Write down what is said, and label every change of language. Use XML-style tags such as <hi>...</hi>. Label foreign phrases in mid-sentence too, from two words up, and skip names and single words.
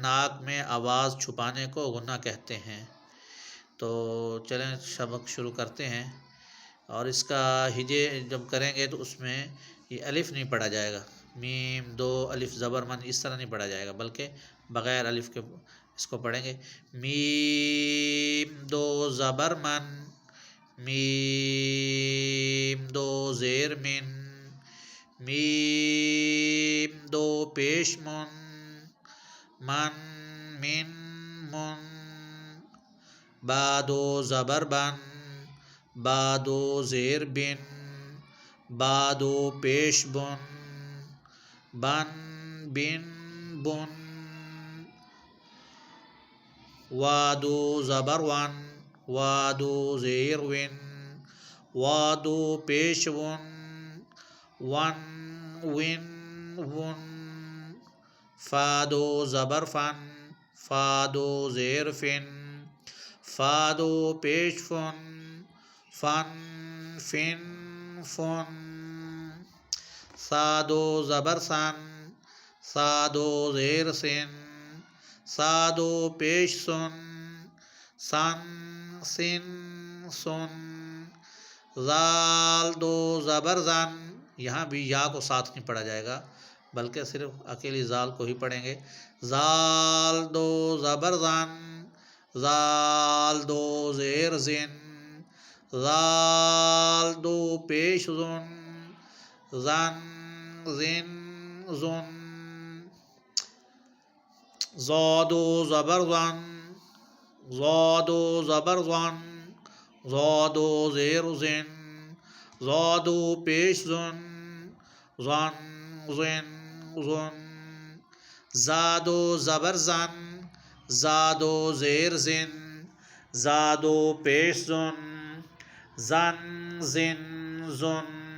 <ur>ناک میں آواز چھپانے کو غنہ کہتے ہیں۔ تو چلیں سبق شروع کرتے ہیں۔ اور اس کا ہجے جب کریں گے تو اس میں یہ الف نہیں پڑھا جائے گا، میم 2 الف زبر من اس طرح نہیں پڑھا جائے گا، بلکہ بغیر الف کے اس کو پڑھیں گے۔ میم 2 زبر من، میم 2 زیر من، میم 2 پیش من، من من من، با 2 زبر بن، با 2 زیر بن، با 2 پیش بن، بن بن بن، وا 2 زبر ون، وا 2 زیر ون، وا 2 پیش ون، ون ون ون، فا 2 زبر فن، فا 2 زیر فن، فا 2 پیش فن، فن فن فن، سا 2 زبر سن، سا 2 زیر سن، سا 2 پیش سن، سن سن سن، زال 2 زبر زن، یہاں بھی یا کو ساتھ نہیں پڑھا جائے گا، بلکہ صرف اکیلی زال کو ہی پڑھیں گے۔ زال 2 زبر زن، زال 2 زیر زن، زال 2 پیش زن، زن زن زن، زا 2 زبر زن، زا 2 زبر زن، زا 2 زیر زن، زا 2 پیش زن، زن زن زن، زا 2 زبر زن، زا 2 زیر زن، زا 2 پیش زن، زن زن زن،</ur>